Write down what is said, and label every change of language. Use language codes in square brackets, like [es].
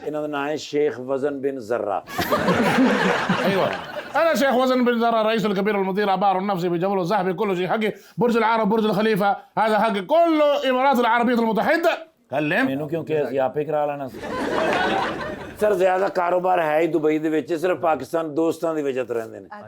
[pa] ਇਹਨਾਂ ਦਾ ਨਾਮ ਹੈ ਸ਼ੇਖ وزن بن ذرة [ar] ايوه انا شيخ وزن بن ذرة رئيس الكبير المدير عبار النفسي بجبل الذهبي كله شيء حقي برج العرب برج الخليفه هذا حقي كله امارات العربيه المتحده كلم [pa] ਮੈਨੂੰ ਕਿਉਂ ਕਿਹਾ ਸੀ ਆਪੇ ਕਰਾ ਲੈਣਾ ਸੀ ਸਰ ਜ਼ਿਆਦਾ ਕਾਰੋਬਾਰ ਹੈ ਹੀ ਦੁਬਈ ਦੇ ਵਿੱਚ ਸਿਰਫ ਪਾਕਿਸਤਾਨ ਦੋਸਤਾਂ ਦੀ ਵਜ੍ਹਾ ਤੋਂ ਰਹਿੰਦੇ ਨੇ